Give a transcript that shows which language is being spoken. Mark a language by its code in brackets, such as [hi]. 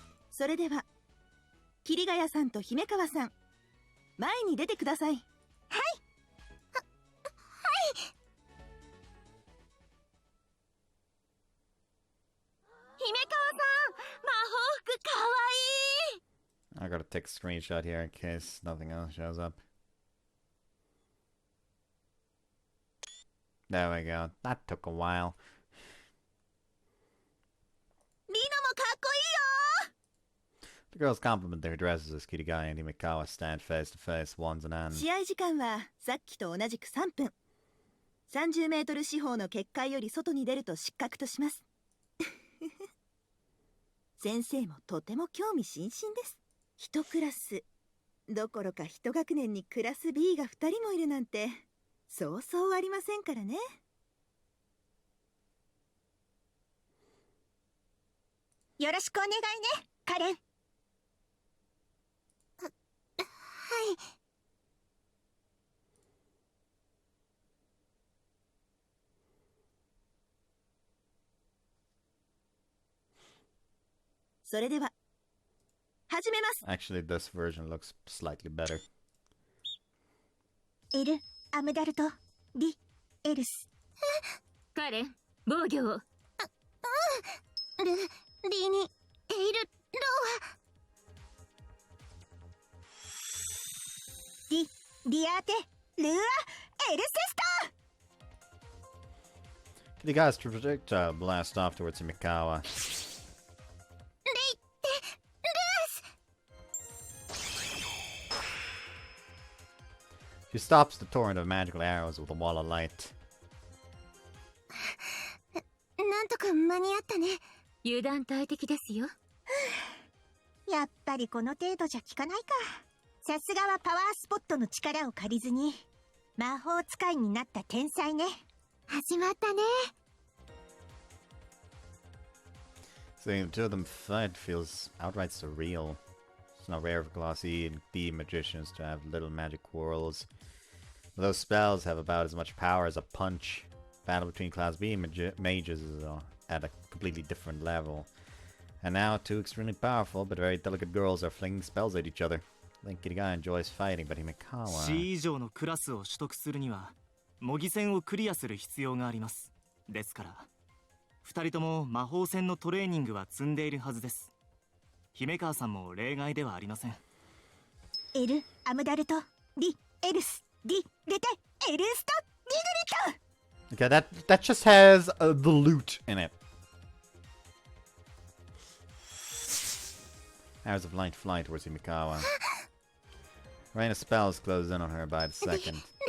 [ja] それでは、桐ヶ谷さんと姫川さん、前に出てください。はい。姫川さん、魔法服かわいい。 [en] I gotta take a screenshot here in case nothing else shows up. There we go. That took a while. [ja] リノもかっこいいよ。 [en] The girls compliment their dresses as Kirigaya and Himekawa stand face to face, wands in hand. [ja] 試合時間はさっきと同じく3分。30メートル四方の結界より外に出ると失格とします。先生もとても興味津々です。一クラスどころか一学年にクラス B が2人もいるなんてそうそうありませんからね。よろしくお願いね、カレン。はい。それでは始めます。 [en] Actually, this version looks slightly better. [ja] エル、アムダルト、リ、エルス。カレン、防御を。リに、エイル、ロア。リアーテ、ルア、エルセスター。 [en] Kirigaya's projectile blast off towards Himekawa. She stops the torrent of magical arrows with a wall of light. [ja] なんとか間に合ったね。油断大敵ですよ。やっぱりこの程度じゃ効かないか。さすがはパワースポットの力を借りずに魔法使いになった天才ね。始まったね。 [en] Seeing the two of them fight feels outright surreal. It's not rare for Class E and D magicians to have little magic quarrels. But those spells have about as much power as a punch. Battle between Class B mages is at a completely different level. And now two extremely powerful but very delicate girls are flinging spells at each other. I think Kirigaya enjoys fighting, but Himekawa... [ja] C 以上のクラスを取得するには模擬戦をクリアする必要があります。ですから2人とも魔法戦のトレーニングは積んでいるはずです。姫川さんも例外ではありません。エル・アムダルト・リ・エルス・リ・レテ・エルスト・リグリット。 [en] Okay, that just has the loot in it. Hours of light fly towards Himikawa. Rain of spells closes in on her by the second.